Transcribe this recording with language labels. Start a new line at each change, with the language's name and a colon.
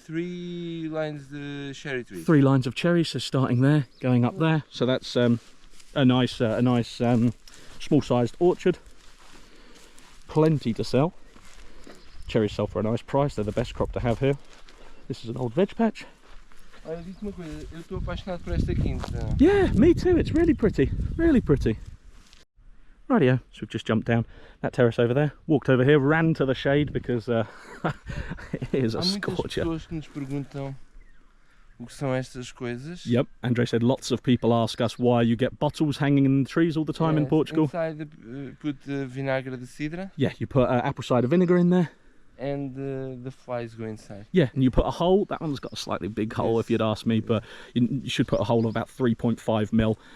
English: 3 lines the cherry trees. 3 lines of cherries. So starting there, going up there. So that's a nice small-sized orchard. Plenty to sell. Cherries sell for a nice price. They're the best crop to have here. This is an old veg patch.
Portuguese: Olha, diz-me uma coisa, eu estou apaixonado por esta quinta.
English: Yeah, me too. It's really pretty. Rightio, so we've just jumped down that terrace over there, walked over here, ran to the shade because it is a scorcher.
Portuguese: Há muitas pessoas que nos perguntam o que são estas coisas.
English: Yep, Andre said lots of people ask us why you get bottles hanging in the trees all the time in Portugal. Inside put
Portuguese: vinagre de cidra.
English: Yeah, you put apple cider vinegar in there. And the flies go inside. Yeah, and you put a hole. That one's got a slightly big hole, if you'd ask me, but you should put a hole of about 3.5 mil.